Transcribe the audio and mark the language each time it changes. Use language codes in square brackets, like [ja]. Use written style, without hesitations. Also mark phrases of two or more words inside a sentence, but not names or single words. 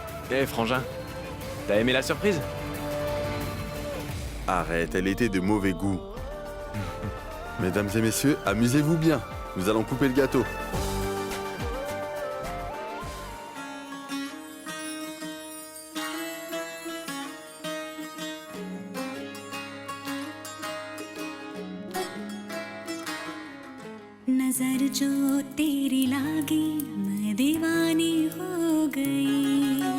[fr] Eh, Frangin, t'as aimé la surprise? Arrête, elle était de mauvais goût. Mesdames et messieurs, amusez-vous bien. Nous allons couper le gâteau. [hi] नजर जो तेरी लागी मैं दीवानी हो गई